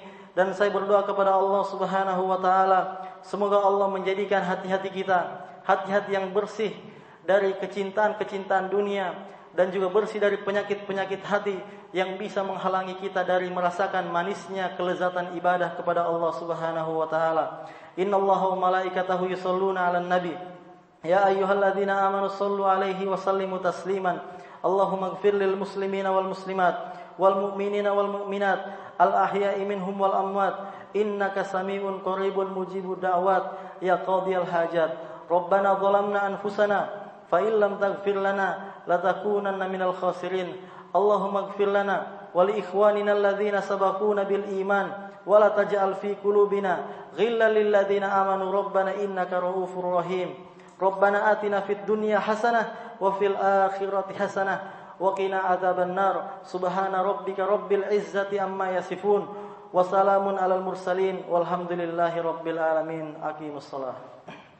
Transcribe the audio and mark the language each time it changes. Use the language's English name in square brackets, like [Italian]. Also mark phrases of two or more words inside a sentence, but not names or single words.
[Indonesian] Dan saya berdoa kepada Allah [Arabic] سبحانه وتعالى, [Indonesian] semoga Allah menjadikan hati-hati kita hati-hati yang bersih dari kecintaan dunia, dan juga bersih dari penyakit hati yang bisa menghalangi kita dari merasakan manisnya kelezatan ibadah kepada Allah [Arabic] سبحانه وتعالى. إن الله وملائكته يصلون على النبي. يا أيها الذين آمنوا صلوا عليه وسلموا تسليما. اللهم اغفر للمسلمين والمسلمات والمؤمنين والمؤمنات الأحياء منهم والأموات إنك سميع قريب مجيب الدعوات يا قاضي الحاجات. ربنا ظلمنا أنفسنا فإن لم تغفر لنا لنكونن من الخاسرين. اللهم اغفر لنا ولإخواننا الذين سبقونا بالإيمان ولا تجعل في قلوبنا غلا للذين آمنوا ربنا إنك رؤوف رحيم. ربنا آتنا في الدنيا حسنة وفي الآخرة حسنة وقنا عذاب النار. سبحان ربك رب العزة عما يصفون وسلام على المرسلين والحمد لله رب العالمين. Aqimussalah.